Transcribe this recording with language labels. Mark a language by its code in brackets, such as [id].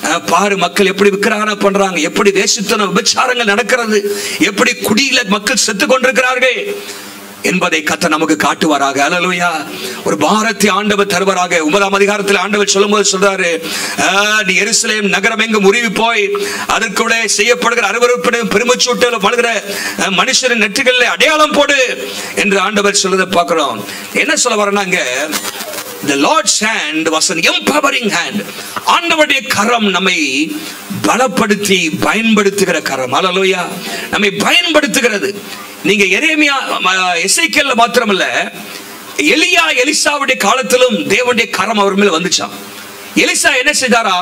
[ta] பாரு மக்கள் எப்படி விக்கிரகண பண்றாங்க, எப்படி வேசித்தனம் விபச்சாரங்கள் நடக்கிறது, எப்படி குடியில மக்கள் செத்து கொண்டிருக்கிறார்கள் என்பதை கர்த்தர் நமக்கு காட்டுவாராக. அல்லேலூயா. ஒரு பாரத்தை ஆண்டவர் தருவாராக. 9ஆம் அதிகாரத்தில் ஆண்டவர் சொல்லும்போது சொல்றாரு, நீ எருசலேம் நகரம் எங்கும் உருவி போய் அதற்குள்ளே செய்யப்படுகிற அருவருப்பின் பெருமூச்சூட்டல் வாழ்கிற மனுஷரின் நெற்றிகளில் அடையாளம் போடு என்று ஆண்டவர் சொல்றதை பார்க்கிறோம். என்ன சொல்ல வரேன்னாங்க, [en] the Lord's hand was an empowering hand. [ta] ஆண்டவருடைய கரம் நம்மை பலப்படுத்தி பயன்படுத்துகிற கரம். அல்லேலூயா. நம்மை பயன்படுத்துகிறது. நீங்க எரேமியா எசேக்கியேல்ல மாத்திரமல்ல, எலியா எலிசாவுடைய காலத்திலும் தேவனுடைய கரம் அவர் மேல வந்துச்சாம். எலிசா என்ன செய்தாரா?